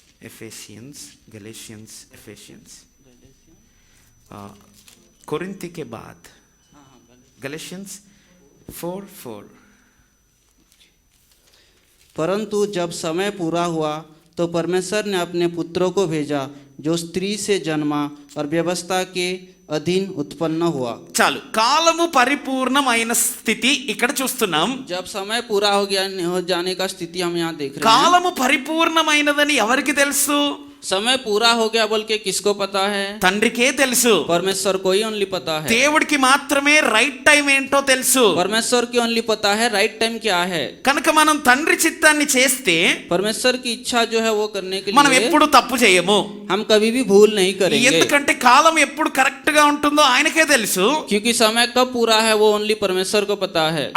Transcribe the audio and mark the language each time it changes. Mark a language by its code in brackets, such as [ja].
[hi] एफेसियंस, Galatians, एफेसियंस, कोरिंथी के बाद Galatians 4:4. परंतु जब समय पूरा हुआ तो परमेश्वर ने अपने पुत्रों को भेजा जो स्त्री से जन्मा और व्यवस्था के अधीन उत्पन्न हुआ। [te] చాలు. కాలము పరిపూర్ణమైన స్థితి ఇక్కడ చూస్తున్నాం. [hi] जब समय पूरा हो गया हो जाने का स्थिति हम यहाँ देख रहे हैं। [te] కాలము పరిపూర్ణమైనదని ఎవరికి తెలుసు? [hi] समय पूरा हो गया बोल के किसको पता है? [te] తండ్రికే తెలుసు. [hi] परमेश्वर को ही ओनली पता है। [te] దేవుడికి మాత్రమే రైట్ టైం ఏంటో తెలుసు. [hi] परमेश्वर की ओनली पता है राइट टाइम क्या है। [te] కనుక మనం తండ్రి చిత్తాన్ని చేస్తే [hi] परमेश्वर की इच्छा जो है वो करने के [te] మనం [hi] लिए [te] ఎప్పుడు తప్పు చేయము. [hi] हम कभी भी भूल नहीं करेंगे, [te] ఎందుకంటే కాలం ఎప్పుడు కరెక్ట్ గా ఉంటుందో ఆయనకే తెలుసు. [hi] क्योंकि समय कब पूरा है वो ओनली परमेश्वर को पता है।